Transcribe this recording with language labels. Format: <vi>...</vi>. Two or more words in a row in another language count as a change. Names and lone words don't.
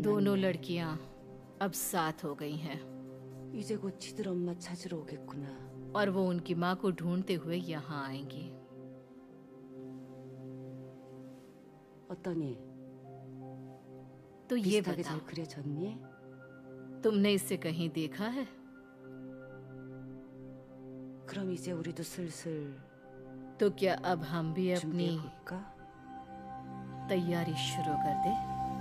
<hi>दोनों लड़कियां अब साथ हो गई हैं</hi> <ko>이제 곧 지들 엄마 찾으러 오겠구나.</ko> <hi>और वो उनकी माँ को ढूंढते हुए यहाँ आएंगी।</hi> <ko>어떠니?</ko> <hi>तो ये</hi> <ko>비슷하게</ko> <hi>बताओ,</hi> <ko>잘 그려졌니?</ko> <hi>तुमने इसे कहीं देखा है?</hi> <ko>그럼 이제 우리도 슬슬</ko> <hi>तो क्या अब हम भी अपनी</hi> <ko>준비해볼까?</ko> <hi>तैयारी शुरू कर दें?</hi>